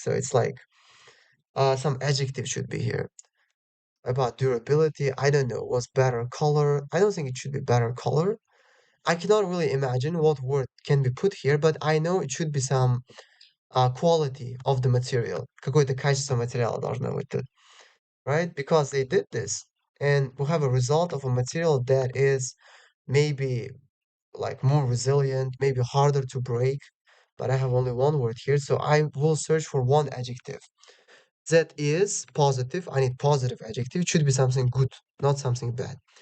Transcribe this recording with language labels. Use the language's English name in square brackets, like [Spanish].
[English] So it's like some adjective should be here about durability. I don't know. Was better color? I don't think it should be better color. I cannot really imagine what word can be put here, but I know it should be some quality of the material. [Russian] Какое-то качество материала должно быть тут, [English] right? Because they did this, and we have a result of a material that is maybe like more resilient, maybe harder to break. But I have only one word here, so I will search for one adjective. That is positive. I need positive adjective. It should be something good, not something bad.